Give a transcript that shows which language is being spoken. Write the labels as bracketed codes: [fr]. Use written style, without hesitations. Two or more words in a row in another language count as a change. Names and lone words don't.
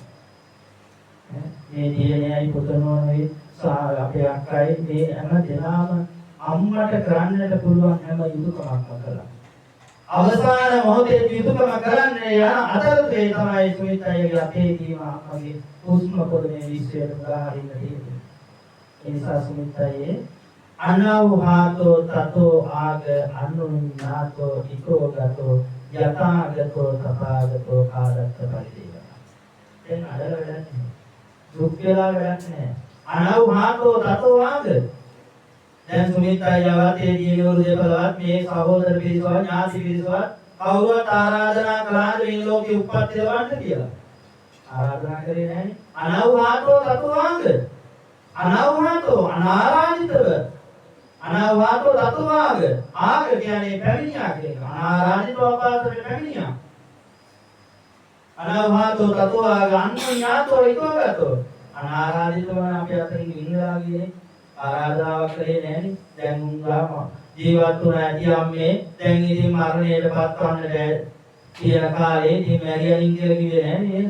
[si] මේ දියණියයි පුතණෝයි අපේ අක්කයි මේ හැම දෙනාම අම්මට කරන්නට පුළුවන් හැම යුතුයකමක්ම කළා. අවසාන මොහොතේ යුතුයකම කරන්නේ යන අතරතුරේ තමයි සුමිත් අයියාගේ අතේ දීම අම්මගේ හුස්ම පොළවේ විශ්වයට උදාහරින්න තියෙන්නේ. ඒ නිසා සුමිත් අයියේ [pi] අනවහාතෝ තතෝ ආග අනුන්නාතෝ ඉකෝගතෝ යථාගතෝ තථාගතෝ කාදත්ත පරිදේව. [si] දැන් අදල වැඩක් නෑ. දුක් වෙලා වැඩක් නෑ. [pi] අනවහාතෝ තතෝ ආග. [si] දැන් සුමිත් අයියාවත් ඒ දියණිවරු දෙපළවත් මේ සහෝදර පිරිසවත් ඥාති පිරිසවත් කවුරුවත් ආරාධනා කළාද මේ ලෝකෙ උප්පත්ති ලබන්න කියලා? ආරාධනා කරේ නැහැනේ. [pi] අනවහාතෝ තතෝ ආග. අනවහාතෝ අනාරාධිතව. අනවහාතෝ තතෝ ආග. [si] ආග කියන්නේ පැමිණියා කියන එක. අනාරාධිතව අපාතට පැමිණියා. [pi] අනවහාතෝ තතෝ ආග අන්‍යඥාතෝ ඊතෝගතෝ. [si] අනාරාධිතව අපි අතරින් ඉන්නවා කියන්නේ ආරාධනාවක් කරේ නැහැනේ. දැන් උන්ගාම ජීවත් වුණ ඇති අම්මේ දැන් ඉතින් මරණයටපත් වන්නට කියන කාලේ ඉතින් මැරියලින් කියලා කිව්වේ නැහැ නේද?